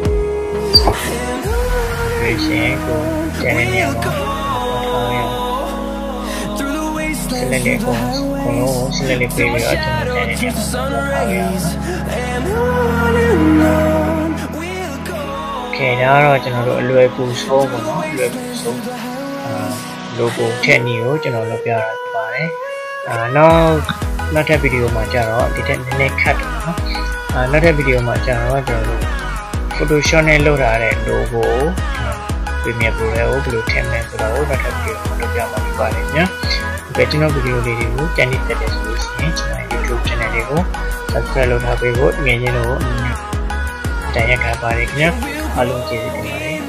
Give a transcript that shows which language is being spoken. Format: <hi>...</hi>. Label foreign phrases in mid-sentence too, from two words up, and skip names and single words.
<en>We'll go through the wastelands, through the highways, till my shadow turns to sun rays and on we'll go.</en> <my>Okay, ဒါတော့ကျွန်တော်တို့အလွယ်ကူဆုံးပေါ့နော်အလွယ်ကူဆုံးlogo ထက်နေကိုကျွန်တော်လုပ်ပြ တာဖြစ်ပါတယ်နောက်ထပ်ဗီဒီယိုမှာကျတော့ဒီတက်နည်းနည်းခတ်တယ်နော်နောက်ထပ်ဗီဒီယိုမှာကျတော့ကျွန်တော်တို့ Photoshop နဲ့လုပ်ထားတဲ့ logo ကို Premiere Pro ကိုဘယ်လိုထည့်မလဲဆိုတော့နောက်ထပ်ဗီဒီယိုမှာလုပ်ပြမှာဖြစ်ပါတယ်ညကျွန်တော်ဗီဒီယိုလေးတွေကိုကြည့်နေတတ်တယ်ဆိုလို့ရှိရင်ကျွန်တော် YouTube channel လေးကို subscribe လုပ်ထားပေးဖို့ငယ်ချင်းတို့တိုင်ရက်ခါပါတယ်ခင်ဗျအားလုံးကျေးဇူးတင်ပါတယ်</my>